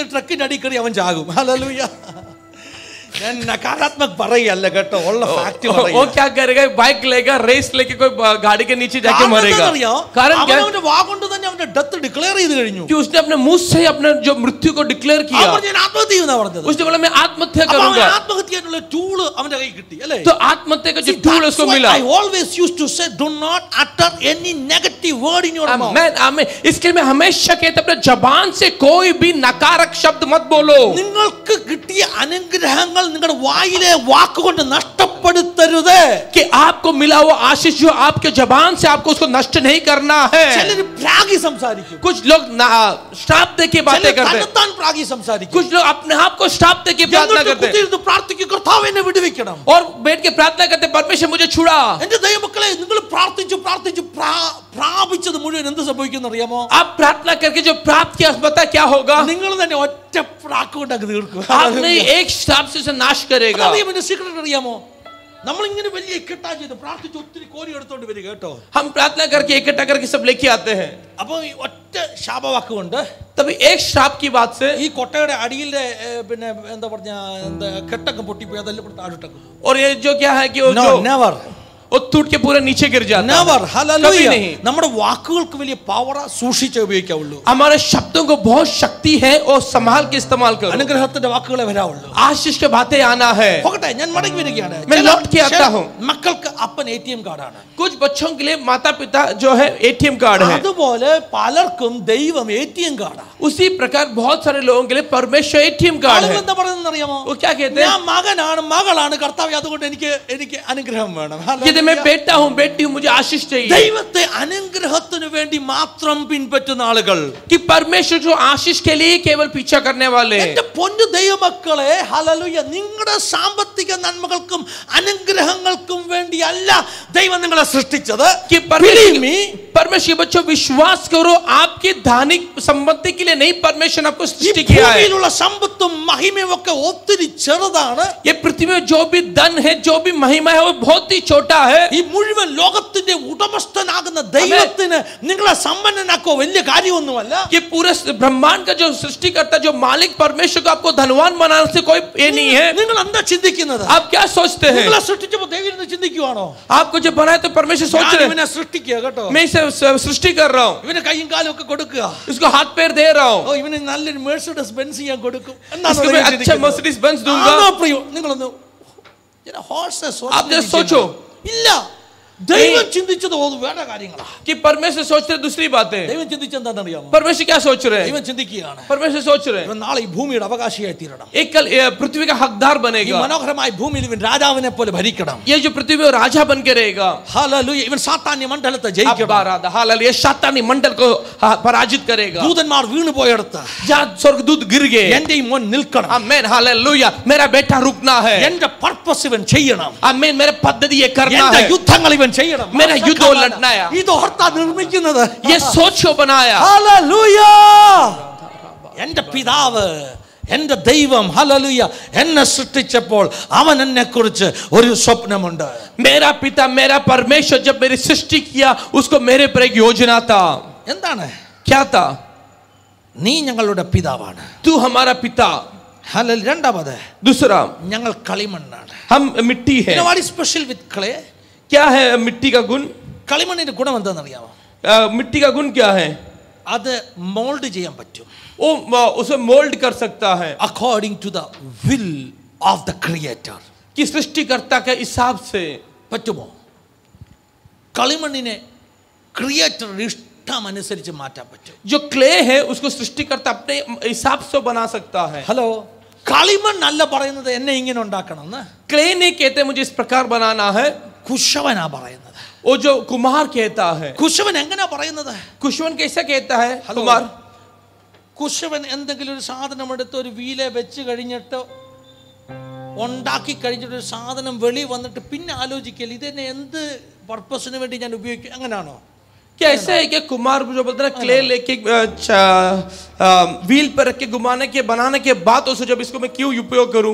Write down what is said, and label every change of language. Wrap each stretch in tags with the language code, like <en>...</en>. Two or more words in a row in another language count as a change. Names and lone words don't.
<ml>എടുത്ത് റേസ് ചെയ്ത് എവിടെയെങ്കിലും ട്രക്കിന്റെ അടി കയറി അവൻ ചാകും. ഹല്ലേലൂയ. ഞാൻ നകാരാത്മക പറയല്ല കേട്ടോ, ഉള്ള ഫാക്ട്</ml> <hi>वो क्या करेगा, बाइक लेगा, रेस लेके कोई गाड़ी के नीचे जाके मरेगा। कारण क्या?</hi> <ml>അവന്റെ വാഗൊണ്ട് തന്നെ അവന്റെ</ml> <en>death declare</en> <ml>ചെയ്തു കഴിഞ്ഞു।</ml> <hi>कि उसने अपने मुंह से अपने जो मृत्यु को डिक्लेयर किया।</hi> <ml>ഞാൻ ആത്മഹത്യ ചെയ്യുമെന്നാ പറഞ്ഞത്।</ml> <hi>उसने बोला मैं आत्महत्या करूंगा।</hi> <ml>ആത്മഹത്യയുള്ള ടൂൾ അവന്റെ കയ്യിൽ കിട്ടി അല്ലേ?</ml> <hi>तो आत्महत्या का जो टूल उसको मिला।</hi> <en>I always used to say do not utter any negative word in your mouth.</en> <hi>आमेन आमेन। इसके लिए मैं हमेशा कहता अपने जबान से कोई भी नकारक शब्द मत बोलो।</hi> <ml>നിങ്ങൾക്ക് കിട്ടിയ അനുഗ്രഹങ്ങൾ നിങ്ങളുടെ വായിലെ വാക്കുകൊണ്ട് നഷ്ടപ്പെടുത്തരുത്।</ml> <hi>कि आपको मिला वो आशीष जो आपके जबान से आपको उसको नष्ट नहीं करना है।</hi> <ml>ചിലർ പ്രാഗി സംസാരിക്കും,</ml> <hi>कुछ लोग श्राप दे के बातें करते हैं,</hi> <ml>തന്നത്താൻ പ്രാഗി സംസാരിക്കും,</ml> <hi>कुछ लोग अपने आप को श्राप दे के प्रार्थना करते हैं</hi> <ml>എന്നിട്ട് പ്രാർത്ഥിക്കും കർത്താവേ എന്നെ വിടുവിക്കണം।</ml> <hi>और बैठ के प्रार्थना करते हैं परमेश्वर मुझे छुड़ा।</hi> <ml>എന്റെ ദൈവമക്കളെ, നിങ്ങൾ പ്രാർത്ഥിച്ചു പ്രാർത്ഥിച്ചു പ്രാപിച്ചത് മുഴുവൻ എന്ത് സംഭവിക്കുന്നു അറിയാമോ?</ml> <hi>आप प्रार्थना करके जो प्राप्त किया पता क्या होगा?</hi> <ml>നിങ്ങൾ തന്നെ ഒറ്റ പ്രാക്കുകൊണ്ട് അങ്ങ് തീർക്കും।</ml> <hi>आपने एक श्राप से उसे नाश करेगा।</hi> <ml>സീക്രട്ട് അറിയാമോ? നമ്മൾ ഇങ്ങനെ വലിയ ഇക്കട്ടാ ചെയ്ത് പ്രാർത്ഥിച്ച് ഒത്തിരി കോരി എടുത്തോണ്ട് വരിക കേട്ടോ।</ml> <hi>हम प्रार्थना करके इकट्ठा करके सब लेके आते हैं।</hi> <ml>അപ്പൊ ഈ ഒറ്റ ശാപവാക്കുകൊണ്ട്</ml> <hi>तभी एक श्राप की बात से</hi> <ml>ഈ കൊട്ടയുടെ അടിയിലെ പിന്നെ എന്താ പറഞ്ഞ കെട്ടൊക്കെ പൊട്ടിപ്പോയി അതെല്ലാം താഴോട്ടൊക്കെ।</ml> <hi>और ये जो क्या है कि वो जो</hi> <en>never</en> <hi>वो टूट के पूरा नीचे गिर जाता है।</hi> <en>never hallelujah.</en> <hi>कभी नहीं।</hi> <ml>നമ്മുടെ വാക്കുകൾക്ക് വലിയ പവർ സൂക്ഷിച്ച് ഉപയോഗിക്കാവുള്ളൂ।</ml> <hi>हमारे शब्दों को बहुत शक्ति है और संभाल के इस्तेमाल करो।</hi> <ml>അനുഗ്രഹത്തിന്റെ വാക്കുകളെ വരാവുള്ളൂ।</ml> <hi>आशीष के बातें आना है।</hi> <ml>പോകട്ടെ, ഞാൻ മടങ്ങി വരികയാണ്।</ml> <hi>मैं लौट के आता हूं।</hi> <ml>മക്കൾക്ക് അപ്പൻ ATM കാർഡാണ്।</ml> <hi>कुछ बच्चों के लिए माता पिता जो है ATM कार्ड है।</hi> <ml>അതുപോലെ പലർക്കും ദൈവം ATM കാർഡാ।</ml> <hi>उसी प्रकार बहुत सारे लोगों के लिए परमेश्वर ATM कार्ड है।</hi> <ml>എന്താ പറയുന്നത് അറിയാമോ?</ml> <hi>वो क्या कहते हैं?</hi> <ml>ഞാൻ മകനാണ് മകളാണ് കർത്താവേ, അതുകൊണ്ട് എനിക്ക് അനുഗ്രഹം വേണം।</ml> <hi>कहते मैं बेटा हूं बेटी हूं मुझे आशीष चाहिए।</hi> <ml>ദൈവത്തെ അനുഗ്രഹത്തിന് വേണ്ടി മാത്രം പിൻപറ്റുന്ന ആളുകൾ,</ml> <hi>कि परमेश्वर जो आशीष के लिए केवल पीछा करने वाले हैं।</hi> <ml>എന്റെ പൊന്നു ദൈവമക്കളെ, ഹല്ലേലൂയ, നിങ്ങളുടെ സാമ്പത്തിക നന്മകൾക്കും അനുഗ്രഹങ്ങൾക്കും വേണ്ടിയല്ല ദൈവം നിങ്ങളെ സൃഷ്ടിച്ചത്।</ml> <hi>कि परमेश्वर बच्चों विश्वास करो, आपकी धानिक संपत्ति के लिए नहीं परमेश्वर आपको सृष्टि किया है।</hi> <ml>ഭൂമിയിലുള്ള സമ്പത്തും മഹിമയും ഒക്കെ ഒത്തിരി ചെറുതാണ്।</ml> <hi>ये पृथ्वी में जो भी धन है जो भी महिमा है वो बहुत ही छोटा है।</hi> <ml>ഈ മുഴുവൻ ലോകത്തിന്റെ ഉടമസ്ഥനാകുന്ന ദൈവത്തിന് നിങ്ങളെ സമ്പന്നനാക്കോ വലിയ കാര്യമൊന്നുമല്ല।</ml> <hi>कि पूरे ब्रह्मांड का जो सृष्टिकर्ता जो मालिक परमेश्वर को आपको धनवान बनाने से कोई ये नहीं है।</hi> <ml>നിങ്ങൾ എന്താ ചിന്തിക്കുന്നത്?</ml> <hi>आप क्या सोचते हैं?</hi> <ml>നിങ്ങളെ സൃഷ്ടിച്ചപ്പോൾ ദൈവം ഇരുന്ന് ചിന്തിക്കുവാണോ?</ml> <hi>आपको जो बनाया तो परमेश्वर सोच रहे हैं</hi> <ml>ഇവനെ സൃഷ്ടിക്കുക കേട്ടോ,</ml> <hi>मैं इसे सृष्टि कर रहा हूँ,</hi> <ml>ഇവന് കൈയും കാലും ഒക്കെ കൊടുക്കുക,</ml> <hi>इसको हाथ पैर दे रहा हूँ,</hi> <ml>ഓ ഇവന് നല്ലൊരു മെഴ്സിഡസ് ബെൻസ് ഞാൻ കൊടുക്കും</ml> <hi>इसको मैं अच्छा मर्सिडीज बेंज दूंगा।</hi> <ml>നിങ്ങളൊന്ന്</ml> <hi>आप जरा सोचो।</hi> <ml>ഇല്ല, ദൈവം ചിന്തിച്ചത് വേറെ കാര്യങ്ങളാ।</ml> <hi>कि परमेश्वर सोच रहे दूसरी बातें।</hi> <ml>ദൈവം ചിന്തിച്ചെന്താണെന്ന് അറിയാമോ?</ml> <hi>परमेश्वर क्या सोच रहे हैं?</hi> <ml>ദൈവം ചിന്തിക്കുകയാണ്,</ml> <hi>परमेश्वर सोच रहे हैं</hi> <ml>ഇവൻ നാളെ ഈ ഭൂമിയുടെ അവകാശിയായി തീരണം,</ml> <hi>एक कल पृथ्वी का हकदार</hi> <ml>ഈ</ml> <hi>बनेगा,</hi> <ml>മനോഹരമായ ഭൂമിയിൽ ഇവൻ രാജാവിനെ പോലെ ഭരിക്കണം।</ml> <hi>ये जो पृथ्वी में राजा बन के रहेगा।</hi> <ml>ഹല്ലേലൂയ, ഇവൻ സാത്താന്യ മണ്ഡലത്തെ ജയിക്കണം,</ml> <hi>हालेलुया, शैतानी मंडल को पराजित करेगा।</hi> <ml>ദൂതന്മാർ വീണു പോയെടുത്ത്</ml> <hi>जहाँ स्वर्गदूत गिर गए,</hi> <ml>എന്റെ ഈ മോൻ നിൽക്കണം,</ml> <hi>आमीन हालेलुया, मेरा बेटा रुकना है,</hi> <ml>എന്റെ പർപ്പസ് ഇവൻ ചെയ്യണം,</ml> <hi>आमीन मेरे पद्धति ये करना</hi> <ml>എന്റെ</ml> <hi>है,</hi> <ml>യുദ്ധങ്ങൾ ഇവൻ ചെയ്യണം,</ml> <hi>मेरा युद्ध लड़ना है।</hi> <ml>ഇത് ഓർത്താ നിർമ്മിക്കുന്നത്।</ml> <hi>ये सोच को बनाया।</hi> <ml>ഹല്ലേലൂയ, എന്റെ പിതാവ് എന്റെ ദൈവം ഹല്ലേലൂയ എന്നെ സൃഷ്ടിച്ചപ്പോൾ അവൻ എന്നെ കുറിച്ച് ഒരു സ്വപ്നമുണ്ട്।</ml> <hi>मेरा पिता मेरा परमेश्वर जब मेरी सृष्टि किया उसको मेरे पर एक योजना था।</hi> <ml>എന്താണ്?</ml> <hi>क्या था?</hi> <ml>നീ ഞങ്ങളുടെ പിതാവാണ്।</ml> <hi>तू हमारा पिता।</hi> <ml>ഹല്ലേലൂയ। രണ്ടാമത്,</ml> <hi>दूसरा</hi> <ml>ഞങ്ങൾ കളിമണ്ണാണ്।</ml> <hi>हम मिट्टी है।</hi> <en>You know what is special with clay?</en> <hi>क्या है मिट्टी का गुण?</hi> <ml>കളിമണ്ണിന്റെ ഗുണം എന്താണെന്ന് അറിയാമോ?</ml> <hi>मिट्टी का गुण क्या है?</hi> <ml>അത് മോൾഡ് ചെയ്യാൻ പറ്റും,</ml> <hi>वो उसे मोल्ड कर सकता है</hi> <en>according to the will of the creator.</en> <hi>कि सृष्टिकर्ता के हिसाब से।</hi> <ml>പറ്റുമോ? കളിമണ്ണിനെ ക്രിയേറ്റർ ഇഷ്ടം അനുസരിച്ച് മാറ്റാൻ പറ്റും।</ml> <hi>जो क्ले है उसको सृष्टिकर्ता अपने हिसाब से बना सकता है।</hi> <ml>ഹലോ, കളിമണ്ണല്ല പറയുന്നത് എന്നെ ഇങ്ങനെ ഉണ്ടാക്കണം എന്ന്।</ml> <hi>क्ले नहीं कहते मुझे इस प्रकार बनाना है,</hi> <ml>കുശവനാ പറയുന്നത്।</ml> <hi>वो जो कुम्हार कहता है।</hi> <ml>കുശവൻ എങ്ങനെയാ പറയുന്നത്?</ml> <hi>कुशवन कैसा कहता है? कुम्हार</hi> <ml>കുശവൻ എന്തെങ്കിലും ഒരു സാധനം എടുത്ത് ഒരു വീലെ വെച്ച് കഴിഞ്ഞിട്ട് ഉണ്ടാക്കി കഴിഞ്ഞിട്ട് ഒരു സാധനം വെളി വന്നിട്ട് പിന്നെ ആലോചിക്കൽ ഇതെന്നെ എന്ത് പർപ്പസിന് വേണ്ടി ഞാൻ ഉപയോഗിക്കും, അങ്ങനെയാണോ?</ml> <hi>क्या ऐसा है कि कुम्हार जो बोलते हैं क्ले लेके व्हील पर रख के घुमाने के बनाने के बाद उसको जब इसको मैं क्यों उपयोग करूं?</hi>